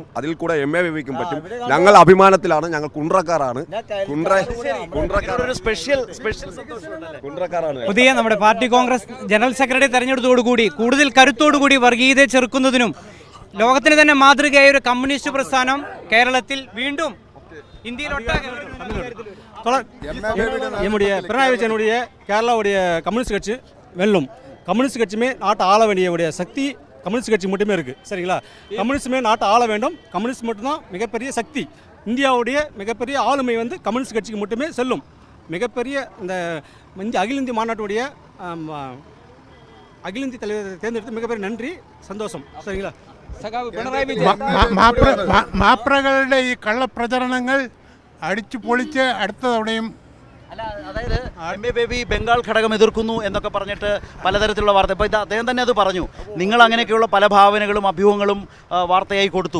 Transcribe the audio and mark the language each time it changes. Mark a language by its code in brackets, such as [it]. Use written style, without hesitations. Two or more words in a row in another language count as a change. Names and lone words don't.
[ml] അതിൽ കൂടെ MA ബേബിക്കും പറ്റും. ഞങ്ങൾ അഭിമാനത്തിലാണ്. ഞങ്ങൾ കുണ്ട്രക്കാരാണ്. കുണ്ട്രക്കാരാണ്. പുതിയ നമ്മുടെ പാർട്ടി കോൺഗ്രസ് ജനറൽ സെക്രട്ടറി തെരഞ്ഞെടുത്തോടുകൂടി കൂടുതൽ കരുത്തോടുകൂടി വർഗീയതയെ ചെറുക്കുന്നതിനും ലോകത്തിന് തന്നെ മാതൃകയായ ഒരു കമ്മ്യൂണിസ്റ്റ് പ്രസ്ഥാനം കേരളത്തിൽ വീണ്ടും [ta] இந்தியாவுடைய பினராயி விஜயனுடைய கேரளாவுடைய கம்யூனிஸ்ட் கட்சி வெல்லும். கம்யூனிஸ்ட் கட்சியுமே நாட்டை ஆள வேண்டிய சக்தி கம்யூனிஸ்ட் கட்சி மட்டுமே இருக்குது. சரிங்களா? கம்யூனிஸ்டுமே நாட்டை ஆள வேண்டும். கம்யூனிஸ்ட் மட்டும்தான் மிகப்பெரிய சக்தி. இந்தியாவுடைய மிகப்பெரிய ஆளுமை வந்து கம்யூனிஸ்ட் கட்சிக்கு மட்டுமே செல்லும். மிகப்பெரிய இந்த அகில இந்திய மாநாட்டுடைய அகில இந்திய தலைவர் தேர்ந்தெடுத்து மிகப்பெரிய நன்றி, சந்தோஷம். சரிங்களா? [ml] മാപ്രകളുടെ ഈ കള്ളപ്രചരണങ്ങൾ അടിച്ചു പൊളിച്ച് അടുത്ത തവണയും അതായത് MA ബേബി ബംഗാൾ ഘടകം എതിർക്കുന്നു എന്നൊക്കെ പറഞ്ഞിട്ട് പലതരത്തിലുള്ള വാർത്ത. ഇപ്പോൾ ഇത് അദ്ദേഹം തന്നെ അത് പറഞ്ഞു. നിങ്ങൾ അങ്ങനെയൊക്കെയുള്ള പല ഭാവനകളും അഭ്യൂഹങ്ങളും വാർത്തയായി കൊടുത്തു.